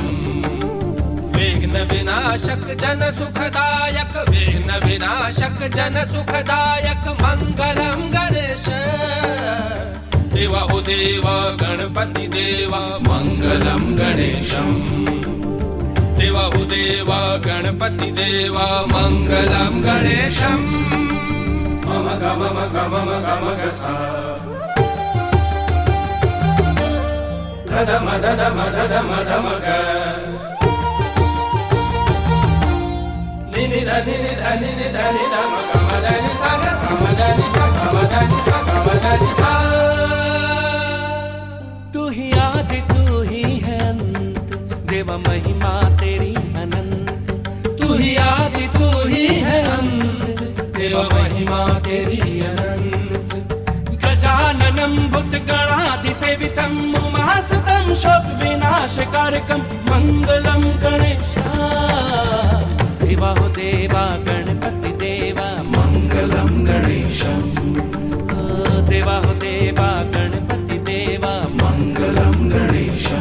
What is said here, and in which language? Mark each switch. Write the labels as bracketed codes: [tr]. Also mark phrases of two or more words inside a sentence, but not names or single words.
[hi] विघ्न विनाशक जन सुखदायक, विघ्न विनाशक जन सुखदायक मंगलम गणेश। देवा हो देवा गणपति देवा मंगलम गणेशम। देवा हो देवा गणपति देवा मंगलम गणेशम। मम गम गम गम गसा धद मदद मदद मद मग निनि धनि धनि धनि धम गम धनि सा गम धनि सा गम धनि सा गम धनि सा। तू ही आदि तू ही है अंत, देवा महिमा तेरी अनंत। तू ही आदि तू ही है अंत, देवा महिमा तेरी अनंत। [sa] गजाननं भूतगणाधि सेवितं उमासुतं शोक विनाशकारकं मंगलम गणेशा। [hi] देवा हो देवा गणपति देवा मंगलम गणेशम। देवा हो देवा गणपति देवा मंगलम गणेशम।